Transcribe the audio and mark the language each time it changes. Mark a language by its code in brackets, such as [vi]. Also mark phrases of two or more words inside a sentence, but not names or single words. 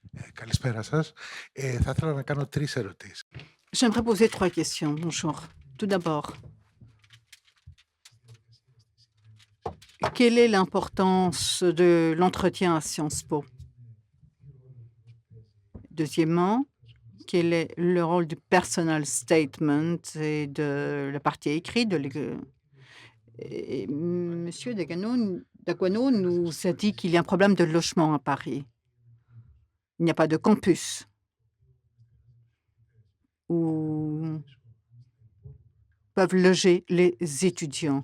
[el] Καλησπέρα σας. Θα ήθελα να κάνω 3 ερωτήσεις. [fr] J'aimerais poser 3 questions. Bonjour. Tout d'abord, quelle est l'importance de l'entretien à Sciences Po? Deuxièmement, quel est le rôle du [en] personal statement [fr] et de la partie écrite de et Monsieur Daguano nous a dit qu'il y a un problème de logement à Paris. Il n'y a pas de campus où peuvent loger les étudiants.